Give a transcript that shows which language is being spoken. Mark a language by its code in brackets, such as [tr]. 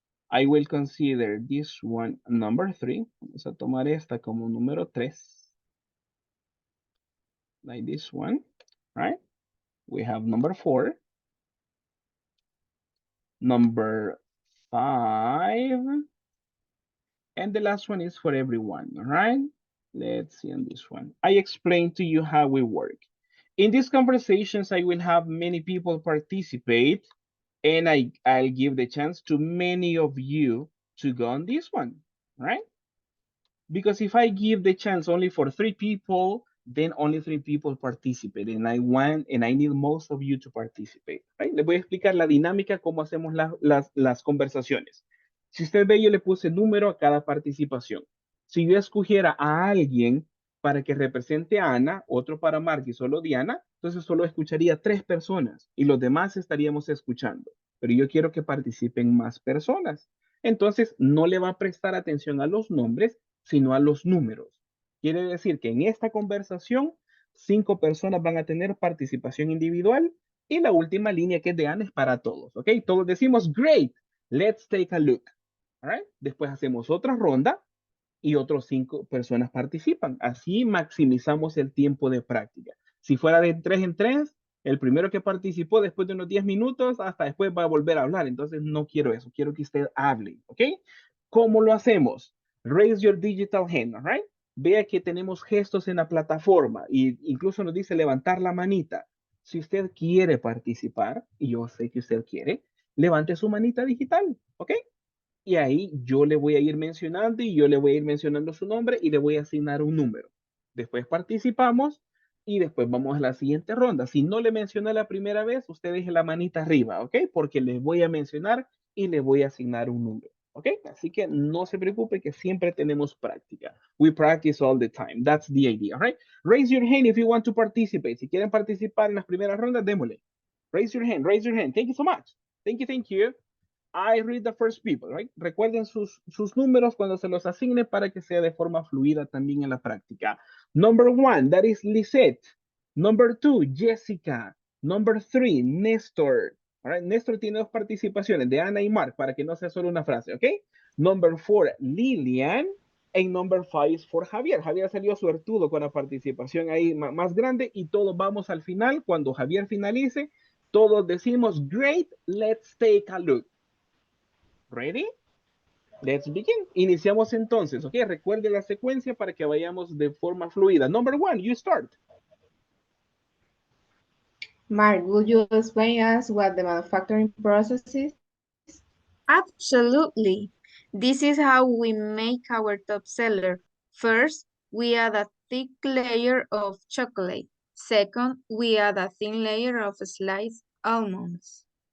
[en] I will consider this one number three. [es] Vamos a tomar esta como número tres. [en] Like this one, right? We have number four. Number five. And the last one is for everyone, all right? Let's see on this one. I explained to you how we work. In these conversations, I will have many people participate and I'll give the chance to many of you to go on this one, right? Because if I give the chance only for 3 people, then only 3 people participate. And I need most of you to participate, right? [es] Les voy a explicar la dinámica, cómo hacemos las conversaciones. Si usted ve, yo le puse número a cada participación. Si yo escogiera a alguien para que represente a Ana, otro para Mark y solo Diana, entonces solo escucharía 3 personas y los demás estaríamos escuchando. Pero yo quiero que participen más personas. Entonces, no le va a prestar atención a los nombres, sino a los números. Quiere decir que en esta conversación, 5 personas van a tener participación individual y la última línea que es de Ana es para todos, ¿ok? Todos decimos, [en] great, let's take a look. All right? [es] Después hacemos otra ronda y otros 5 personas participan. Así maximizamos el tiempo de práctica. Si fuera de 3 en 3, El primero que participó después de unos 10 minutos, hasta después va a volver a hablar. Entonces no quiero eso. Quiero que usted hable, ¿ok? ¿Cómo lo hacemos? [en] Raise your digital hand, all right? [es] Vea que tenemos gestos en la plataforma y incluso nos dice levantar la manita. Si usted quiere participar, y yo sé que usted quiere, levante su manita digital, ¿ok? Y ahí yo le voy a ir mencionando y yo le voy a ir mencionando su nombre y le voy a asignar un número. Después participamos y después vamos a la siguiente ronda. Si no le mencioné la primera vez, usted deje la manita arriba, ¿ok? Porque les voy a mencionar y le voy a asignar un número, ¿ok? Así que no se preocupe que siempre tenemos práctica. [en] We practice all the time. That's the idea, right? Raise your hand if you want to participate. [es] Si quieren participar en las primeras rondas, démosle. [en] Raise your hand, raise your hand. Thank you so much. Thank you, thank you. I read the first people, right? [es] Recuerden sus números cuando se los asigne para que sea de forma fluida también en la práctica. [en] Number 1, that is Lisette. Number 2, Jessica. Number 3, Néstor. All right? [es] Néstor tiene dos participaciones de Ana y Mark para que no sea solo una frase, ¿ok? [en] Number 4, Lilian. And number 5 is for Javier. [es] Javier salió suertudo con la participación ahí más grande y todos vamos al final. Cuando Javier finalice, todos decimos, [en] great, let's take a look. Ready? Let's begin. [es] Iniciamos entonces, ¿ok? Recuerde la secuencia para que vayamos de forma fluida. [en] Number 1, you start. Mark, would you explain us what the manufacturing process is? Absolutely. This is how we make our top seller. First, we add a thick layer of chocolate. Second, we add a thin layer of sliced almonds.